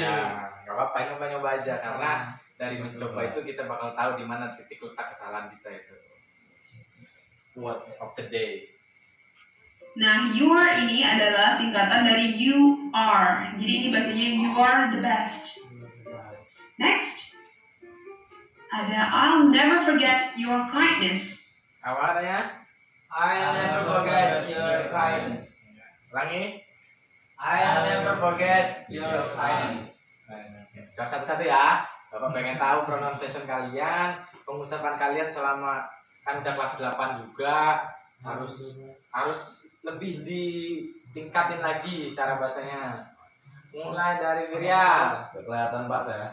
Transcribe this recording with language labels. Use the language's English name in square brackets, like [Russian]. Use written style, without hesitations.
[Indonesian] Ya, nggak apa-apa, nyoba-nyoba aja karena dari mencoba itu kita bakal tahu di mana titik letak kesalahan kita itu. [English] Quotes of the day. [Indonesian] Nah, you are ini adalah singkatan dari you are. Jadi ini bahasanya [English] you are the best. Next, ada I'll never forget your kindness. [Indonesian] Apa artinya? [English] I'll never forget your kindness. [Indonesian] Ulangi. [English] I'll never forget your kindness. [Indonesian] Satu-satu ya. Bapak pengen tahu pronunciation kalian, pengucapan kalian selama kan udah kelas 8 juga harus lebih ditingkatin lagi cara bacanya. Mulai dari Virial. Gak kelihatan Pak ya?